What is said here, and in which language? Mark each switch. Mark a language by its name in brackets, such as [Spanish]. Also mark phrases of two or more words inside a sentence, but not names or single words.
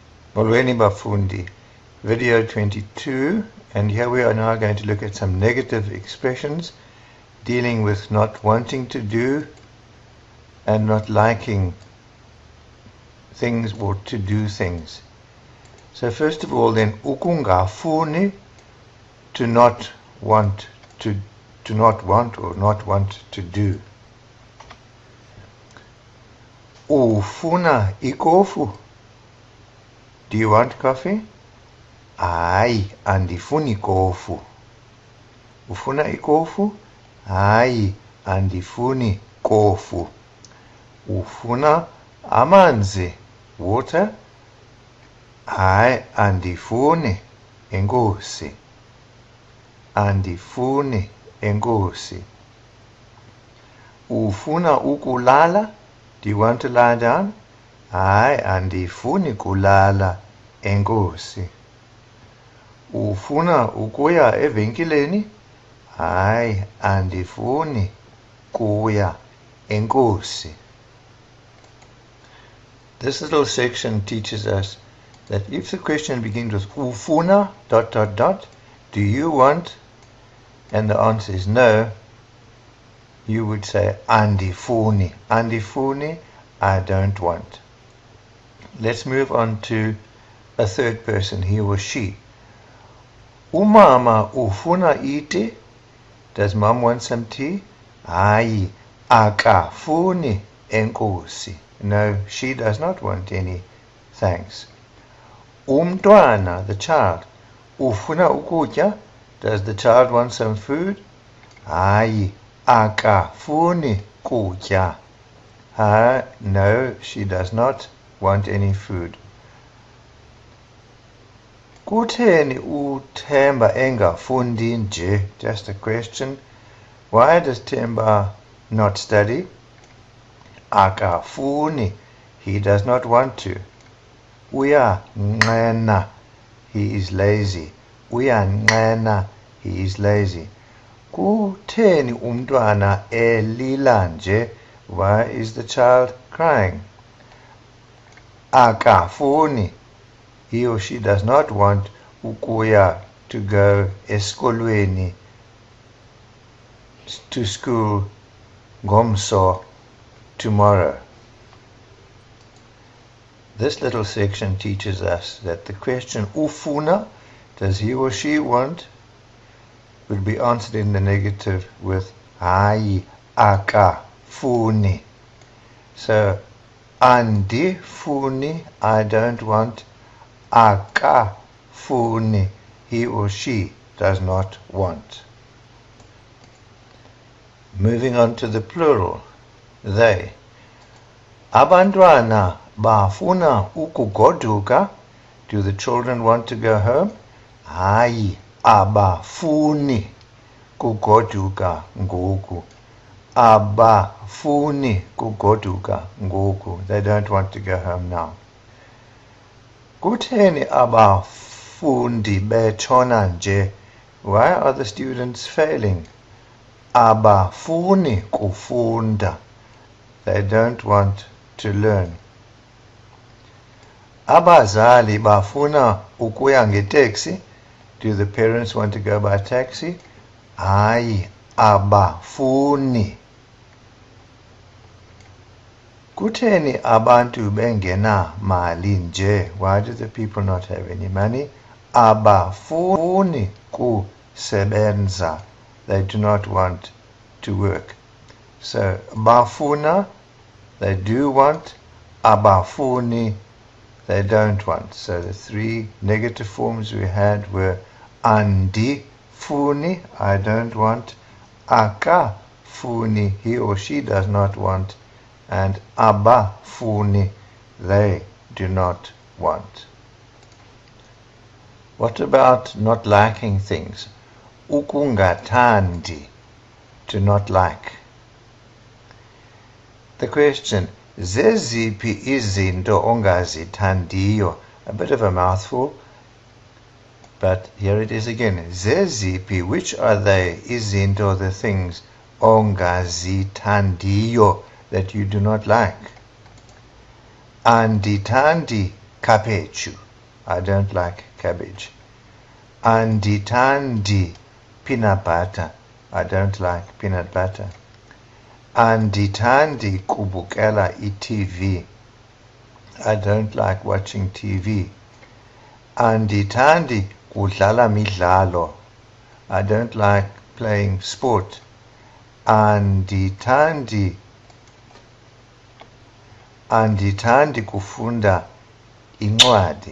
[Xhosa] Molweni Bafundi, [English] video 22, and here we are now going to look at some negative expressions dealing with not wanting to do and not liking things or to do things. So first of all then, ukungafuni, to not want or not want to do. [Xhosa] Ufuna ikofu, [English] do you want coffee? [Xhosa] Hayi, andifuni kofu. Ufuna ikofu? Hayi, andifuni kofu. Ufuna amanzi, water? Hayi, andifuni, enkosi. Andifuni, enkosi. Ufuna ukulala? [English] Do you want to lie down? [Xhosa] Hayi, andifuni kulala, enkosi. Ufuna ukuya evenkileni? Hayi, andifuni kuya, enkosi. [English] This little section teaches us that if the question begins with ufuna ... do you want? And the answer is no, you would say andifuni. [Xhosa] Andifuni, [English] I don't want. Let's move on to a third person, he or she. [Xhosa] Umama ufuna iti? [English] Does mom want some tea? [Xhosa] Hayi, akafuni, enkosi. [English] No, she does not want any, thanks. Umntwana, the child, [Xhosa] ufuna ukutya? [English] Does the child want some food? [Xhosa] Hayi, akafuni kutya. [English] No, she does not want any food. [Xhosa] Kutheni uThemba engafundi nje? [English] Just a question. Why does Themba not study? Akafuni, he does not want to. Uyanqena, he is lazy. Uyanqena, he is lazy. [Xhosa] Kutheni umntwana elila nje? [English] Why is the child crying? Akafuni, he or she does not want ukuya, to go esikolweni, to school, ngomso, tomorrow. This little section teaches us that the question ufuna, does he or she want, would be answered in the negative with [Xhosa] hayi, akafuni. [English] So andifuni, I don't want. Akafuni, he or she does not want. Moving on to the plural, they. [Xhosa] Abantwana bafuna ukugoduka? [English] Do the children want to go home? [Xhosa] Hayi, abafuni kugoduka ngoku. Abafuni kugoduka ngoku. [English] They don't want to go home now. [Xhosa] Kutheni abafundi betshona nje? [English] Why are the students failing? [Xhosa] Abafuni kufunda. [English] They don't want to learn. [Xhosa] Abazali bafuna ukuya ngeteksi? [English] Do the parents want to go by taxi? [Xhosa] Hayi, abafuni. Kutheni abantu bengena mali nje? [English] Why do the people not have any money? [Xhosa] Abafuni kusebenza. [English] They do not want to work. So bafuna, they do want. Abafuni, they don't want. So the three negative forms we had were andifuni, I don't want. Akafuni, he or she does not want. And abafuni, they do not want. What about not liking things? Ukungathandi, to not like. The question, [Xhosa] zeziphi izinto ongazithandiyo? [English] A bit of a mouthful, but here it is again. Zeziphi, which are they? Izinto, the things, ongazithandiyo, that you do not like. [Xhosa] Andithandi khaphetshu. [English] I don't like cabbage. [Xhosa] Andithandi [English] peanut butter. I don't like peanut butter. [Xhosa] Andithandi kubukela iTV. [English] I don't like watching TV. [Xhosa] Andithandi kudlala midlalo. [English] I don't like playing sport. [Xhosa] Andithandi kufunda incwadi.